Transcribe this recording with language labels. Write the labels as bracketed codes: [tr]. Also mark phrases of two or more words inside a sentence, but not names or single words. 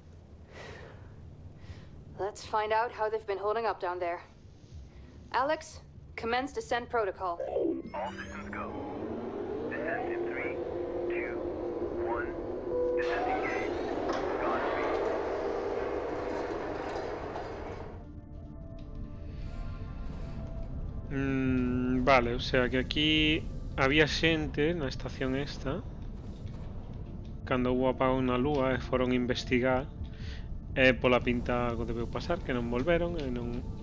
[en] Let's find out how they've been holding up down there. Alex, commence descent protocol. All systems go. Descent in 3, 2, 1. Descent engaged. Godspeed. [gl] Vale, o sea que aquí había xente na estación esta. Cando hubo apagón na lúa e foron investigar. E pola pinta algo debeu pasar, que non volveron e non...